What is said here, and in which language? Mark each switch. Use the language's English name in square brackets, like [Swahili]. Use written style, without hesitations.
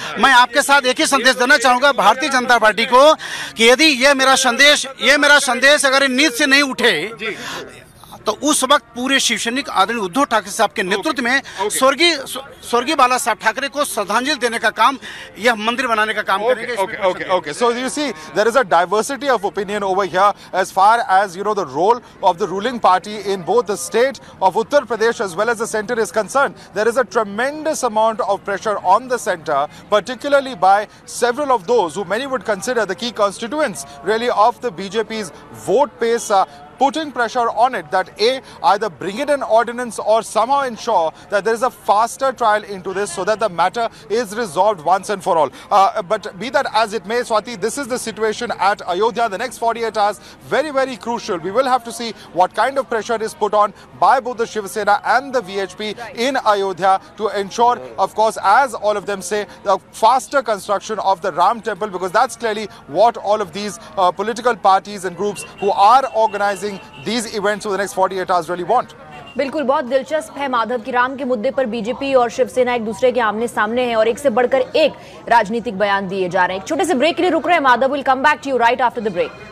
[Hindi] मैं आपके साथ एक ही संदेश देना चाहूंगा भारतीय जनता पार्टी को कि यदि ये मेरा संदेश अगर नींद से नहीं उठे तो उस वक्त पूरे शिवसैनिक आदरणीय उद्धव ठाकरे साहब के नेतृत्व में स्वर्गीय बाला साहब ठाकरे को श्रद्धांजलि देने का काम, यह मंदिर बनाने का काम करेंगे। [English] Okay. So you see, there is a diversity of opinion over here as far as the role of the ruling party in both the state of Uttar Pradesh as well as the center is concerned. There is a tremendous amount of pressure on the center, particularly by several of those who many would consider the key constituents really of the BJP's vote base. Putting pressure on it that either bring in an ordinance or somehow ensure that there is a faster trial into this so that the matter is resolved once and for all. But be that as it may, Swati, this is the situation at Ayodhya. The next 48 hours, very, very crucial. We will have to see what kind of pressure is put on by both the Shiv Sena and the VHP in Ayodhya to ensure, of course, as all of them say, the faster construction of the Ram temple, because that's clearly what all of these political parties and groups who are organizing these events over the next 48 hours really want. [Hindi] बिल्कुल, बहुत दिलचस्प है माधव की राम के मुद्दे पर BJP और शिवसेना एक दूसरे के आमने सामने हैं और एक से बढ़कर एक राजनीतिक बयान दिए जा रहे हैं। एक छोटे से ब्रेक के लिए रुक रहे हैं Madhav, [English] Will come back to you right after the break.